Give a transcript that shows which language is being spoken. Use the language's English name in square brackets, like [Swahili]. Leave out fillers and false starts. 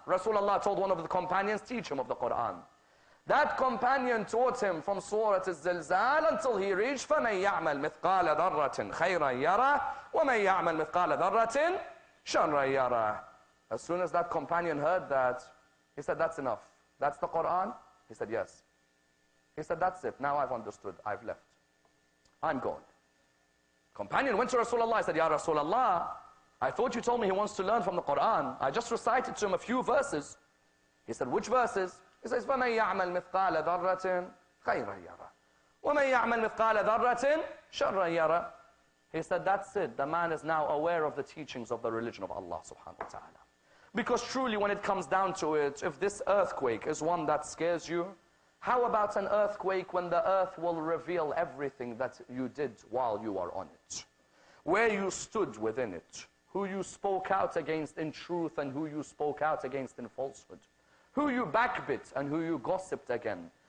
[English] Rasulullah told one of the companions, teach him of the Quran. That companion taught him from Surah Al-Zilzal until he reached [Arabic] فَمَنْ يَعْمَلْ مِثْقَالَ ذَرَّةٍ خَيْرًا يَرَهُ وَمَنْ يَعْمَلْ مِثْقَالَ ذَرَّةٍ شَرًّا يَرَهُ. [English] As soon as that companion heard that, he said, that's enough. That's the Quran? He said, yes. He said, that's it. Now I've understood. I've left. I'm going. Companion went to Rasulullah. I said, Ya Rasulullah, I thought you told me he wants to learn from the Quran. I just recited to him a few verses. He said, which verses? He says, [Arabic] فَمَنْ يَعْمَلْ مِثْقَالَ ذَرَّةٍ خَيْرًا يَرَى وَمَنْ يَعْمَلْ مِثْقَالَ ذَرَّةٍ شَرًّا يَرَى. [English] He said, that's it. The man is now aware of the teachings of the religion of Allah subhanahu wa ta'ala. Because truly when it comes down to it, if this earthquake is one that scares you, how about an earthquake when the earth will reveal everything that you did while you are on it? Where you stood within it, who you spoke out against in truth and who you spoke out against in falsehood, who you backbit and who you gossiped again.